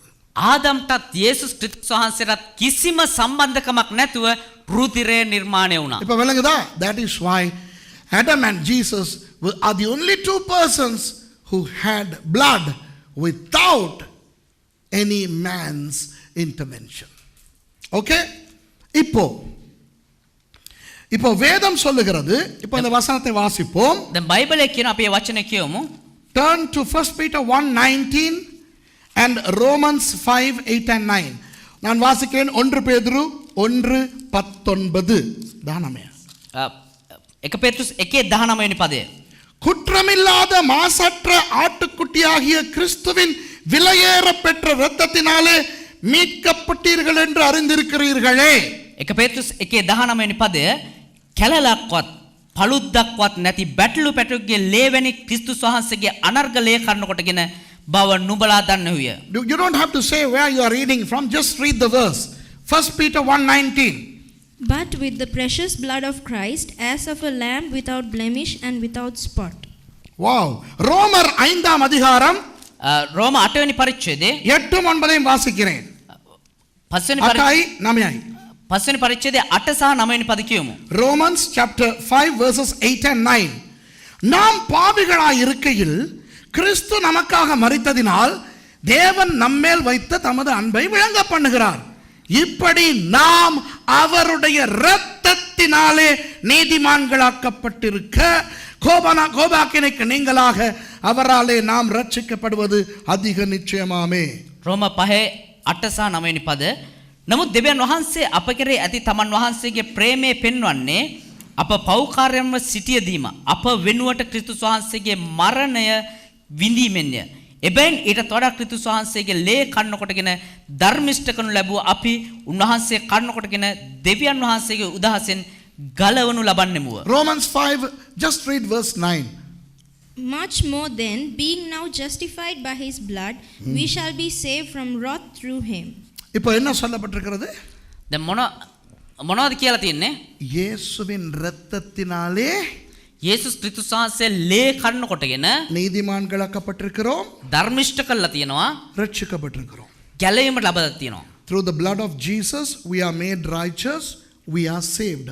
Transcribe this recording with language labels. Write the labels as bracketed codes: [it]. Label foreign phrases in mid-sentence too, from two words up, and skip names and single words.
[si] ආදම්ටත් යේසුස් ක්‍රිස්තුස් වහන්සේටත් කිසිම සම්බන්ධකමක් නැතුව රුධිරය නිර්මාණය වුණා. [ta] இப்ப விளங்குதா? [en] That is why Adam and Jesus are the only two persons who had blood without any man's intervention. [ta] Okay? இப்போ வேதம் சொல்லுகிறது. இப்போ இந்த வசனத்தை வாசிப்போம். [si] දැන් බයිබලයේ කියන අපි මේ වචනේ කියවමු. [en] Turn to 1 Peter 1:19 and Romans 5:8 and 9. [ta] நான் வாசிக்கிறேன். 1 பேதுரு 1:19 தானமே. [si] 1 பேதுரு 1:19 වෙනි පදය. [ta] குற்றமில்லாத மாசற்ற ஆட்டுக்குட்டியாகிய கிறிஸ்துவின் விலையேற பெற்ற இரத்தத்தினாலே மீட்கப்பட்டீர்கள் என்று அறிந்திருக்கிறீர்களே. [si] 1 பேதுரு 1:19 වෙනි පදය කැලලක්වත් පළුද්දක්වත් නැති බැටළු පැටුගේ ලේවැනි ක්‍රිස්තුස් වහන්සේගේ අනර්ග ලේ කන්න කොටගෙන බව නුඹලා දන්නෙහුය. [en] You don't have to say where you are reading from, just read the verse. 1 Peter 1:19. But with the precious blood of Christ, as of a lamb without blemish and without spot. [ta] Wow. ரோமர் 5ஆம் அதிகாரம் [si] රෝම 8 වෙනි පරිච්ඡේදයේ [ta] 8 9 வாசிக்கிறேன். [si] 5 වෙනි පරිච්ඡේදයේ 8 සහ 9 වෙනි පද කියමු. [en] Romans chapter 5 verses 8 and 9. [ta] நாம் பாவிகளாய் இருக்கையில் கிறிஸ்து நமக்காக மரித்ததினால் தேவன் நம்மேல் வைத்த தமது அன்பை விளங்க பண்ணுகிறார். இப்படி நாம் அவருடைய இரத்தத்தினாலே நீதிமான்களாக்கப்பட்டிருக்க கோபாக்கினைக்கு நீங்களாக அவராலே நாம் ரட்சிக்கப்படுவது அதிக நிச்சயமாமே. [si] රෝම 5:8 සහ 9 වෙනි පද. නමුත් දෙවියන් වහන්සේ අප කෙරෙහි ඇති තමන් වහන්සේගේ ප්‍රේමය පෙන්වන්නේ අප පෞකාරයන්ව සිටියදීම අප වෙනුවට ක්‍රිස්තුස් වහන්සේගේ මරණය විඳීමෙන්ය. එබැවින් ඊටත් වඩා ක්‍රිස්තුස් වහන්සේගේ ලේ කන්න කොටගෙන ධර්මිෂ්ඨ කරනු ලැබුව අපි උන්වහන්සේ කන්න කොටගෙන දෙවියන් වහන්සේගේ උදහසෙන් ගලවනු ලබන්නෙමුව. [en] Romans 5, just read verse 9. Much more then, being now justified by his blood, we shall be saved from wrath through him. [ta] இப்போ என்ன சொல்லப்பட்டிருக்கிறது? [si] දැන් මොනවද කියලා තියෙන්නේ? [ta] இயேசுவின் இரத்தத்தினாலே [si] යේසුස් ක්‍රිස්තුස් වහන්සේ ලේ කන්න කොටගෙන [ta] நீதிமான்களாக்கப்பட்டிருக்கிறோம், [si] ධර්මිෂ්ඨ කරලා තියෙනවා, [ta] ரட்சிக்கப்பட்டிருக்கிறோம். [si] ගැලවීමට ලබා තියෙනවා. [en] Through the blood of Jesus we are made righteous, we are saved.